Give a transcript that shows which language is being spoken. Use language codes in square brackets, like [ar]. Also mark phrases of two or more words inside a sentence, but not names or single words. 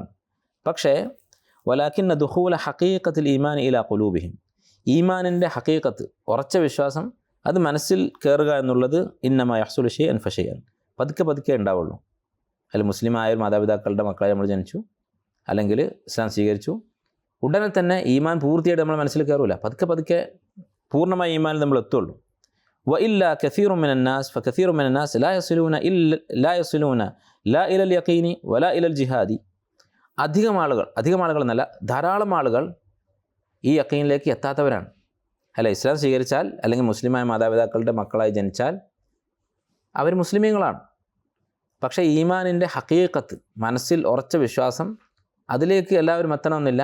[ml] പക്ഷേ [ar] ولكن دخول حقيقة الإيمان إلى قلوبهم, [ml] ഈമാനിൻ്റെ ഹഖീഖത്ത് ഉറച്ച വിശ്വാസം അത് മനസ്സിൽ കയറുക എന്നുള്ളത് [ar] إنما يحصل شيئا فشيئا, [ml] പതുക്കെ പതുക്കെ ഉണ്ടാവുള്ളൂ. അതിൽ മുസ്ലിം ആയ മാതാപിതാക്കളുടെ മക്കളെ നമ്മൾ ജനിച്ചു, അല്ലെങ്കിൽ ഇസ്ലാം സ്വീകരിച്ചു, ഉടനെ തന്നെ ഈമാൻ പൂർത്തിയായിട്ട് നമ്മൾ മനസ്സിൽ കയറില്ല. പതുക്കെ പതുക്കെ പൂർണ്ണമായ ഈമാനിൽ നമ്മൾ എത്തുള്ളൂ. [ar] وإلا كثير من الناس فكثير من الناس لا يصلون لا إلى اليقين ولا إلى الجهاد. [ml] അധികം ആളുകൾ എന്നല്ല, ധാരാളം ആളുകൾ ഈ യഖീനിലേക്ക് എത്താത്തവരാണ്. അല്ല, ഇസ്ലാം സ്വീകരിച്ചാൽ അല്ലെങ്കിൽ മുസ്ലിമായ മാതാപിതാക്കളുടെ മക്കളായി ജനിച്ചാൽ അവർ മുസ്ലിമീങ്ങളാണ്. പക്ഷേ ഈമാനിൻ്റെ ഹഖീഖത്ത്, മനസ്സിൽ ഉറച്ച വിശ്വാസം, അതിലേക്ക് എല്ലാവരും എത്തണമെന്നില്ല.